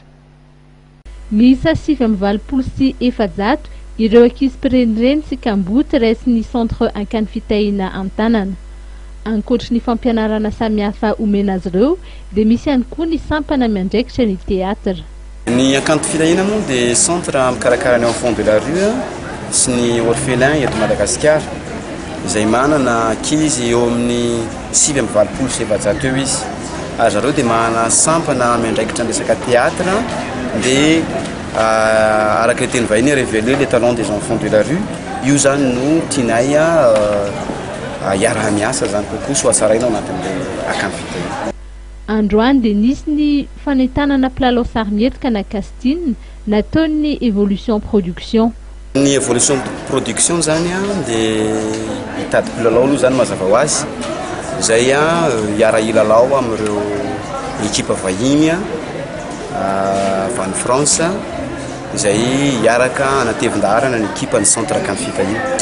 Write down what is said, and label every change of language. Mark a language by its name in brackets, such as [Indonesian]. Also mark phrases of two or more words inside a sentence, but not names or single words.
[Malagasy] Miisa 7 sy 700 ireo ankizy mpirenireny sy kamboty raisin'ny centre akany fitahina Antanana. Ankoatry ny fampianarana samihafa omena azy ireo dia misy ihany koa ny sampana miandraikitra ny teatra. Ny akanto fitahina moa dia centre mikarakara ny [French] enfant de la rue [Malagasy] sy ny orphelin eto Madagasikara izay manana ankizy eo amin'ny 7 sy 700 eo izy. Ary zareo dia manana sampana miandraikitra ny resaka teatra dia araka ny teny vahiny [French] révéler les talents des enfants de la rue. [Malagasy] Io zany no tianay iara-miasa zany kokoa so hatsaraina ao anatin'ilay akanto fitahina. Androany dia nisy ny fanentanana mpilalao sarimihetsika na casting nataon'ny Evolution Production. Ny Evolution Production zany dia hitady mpilalao aloha zany mazava ho azy izay hiara ilalao amin'ireo ekipa vahiny avy any France izay hiaraka anatevin-darana ny ekipa ny centre akany fitahina.